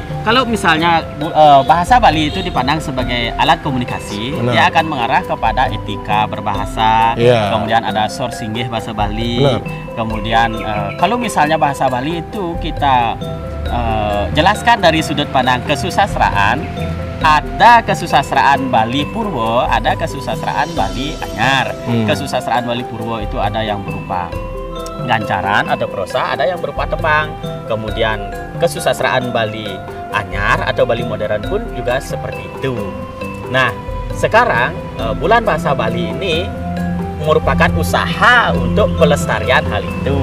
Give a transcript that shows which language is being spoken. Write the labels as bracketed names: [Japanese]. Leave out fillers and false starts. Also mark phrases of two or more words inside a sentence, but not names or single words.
[Indonesian] Kalau misalnya bahasa Bali itu dipandang sebagai alat komunikasi, dia akan mengarah kepada etika berbahasa, kemudian ada sorsinggih bahasa Bali, kemudian kalau misalnya bahasa Bali itu kita jelaskan dari sudut pandang kesusastraan, ada kesusastraan Bali Purwo, ada kesusastraan Bali Anyar. Kesusastraan Bali Purwo itu ada yang berupa gancaran, ada prosa, ada yang berupa tembang. Kemudian kesusastraan Bali Anyar atau Bali modern pun juga seperti itu. Nah, sekarang bulan bahasa Bali ini merupakan usaha untuk pelestarian hal itu.